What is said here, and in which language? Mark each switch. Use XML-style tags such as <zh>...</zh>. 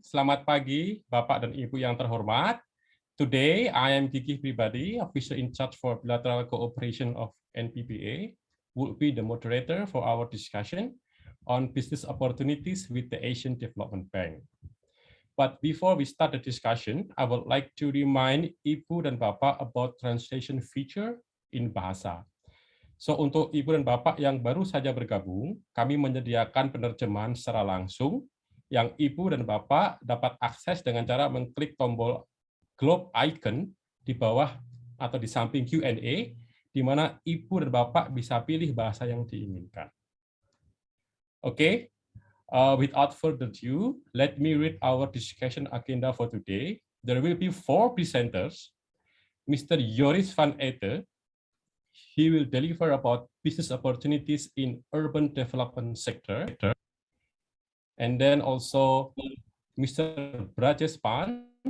<id>Selamat pagi, Bapak dan Ibu yang terhormat.</id> <en>Today, I am Gigi Pribadi, officer in charge for bilateral cooperation of NPPA, will be the moderator for our discussion on business opportunities with the Asian Development Bank. But before we start the discussion, I would like to remind Ibu dan Bapak about translation feature in bahasa.</en> <id>So, untuk Ibu dan Bapak yang baru saja bergabung, kami menyediakan penerjemahan secara langsung yang Ibu dan Bapak dapat akses dengan cara mengklik tombol globe icon di bawah atau di samping Q&A, di mana Ibu dan Bapak bisa pilih bahasa yang diinginkan.</id> <en>Okay, without further ado, let me read our discussion agenda for today. There will be 4 presenters. Mr. Joris van Ete, he will deliver about business opportunities in urban development sector. And then also Mr. Brajesh Pan.</en>